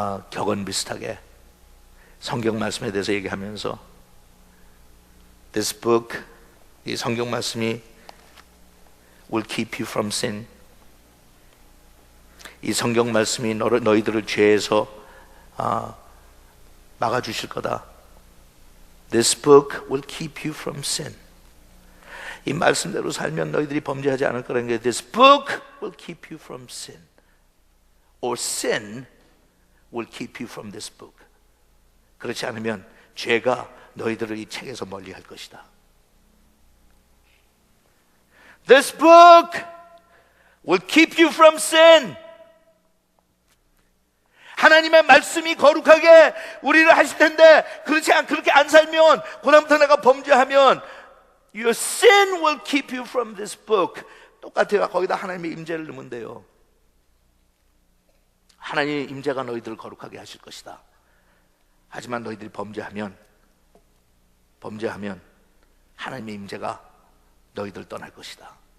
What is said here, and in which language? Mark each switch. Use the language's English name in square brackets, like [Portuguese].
[Korean] 격언 비슷하게 성경 말씀에 대해서 얘기하면서, [English] This book, [Korean] 이 성경 말씀이 [English] will keep you from sin. [Korean] 이 성경 말씀이 너희들을 죄에서 막아주실 거다. [English] This book will keep you from sin. [Korean] 이 말씀대로 살면 너희들이 범죄하지 않을 거라는 게, [English] This book will keep you from sin. Or sin will keep you from this book. [Korean] 그렇지 않으면 죄가 너희들을 이 책에서 멀리 할 것이다. [English] This book will keep you from sin. [Korean] 하나님의 말씀이 거룩하게 우리를 하실 텐데, 그렇게 안 살면, 그다음부터 내가 범죄하면 [English] Your sin will keep you from this book. [Korean] 똑같아요. 거기다 하나님의 임재를 넣으면 돼요. 하나님의 임재가 너희들을 거룩하게 하실 것이다. 하지만 너희들이 범죄하면 하나님의 임재가 너희들 떠날 것이다.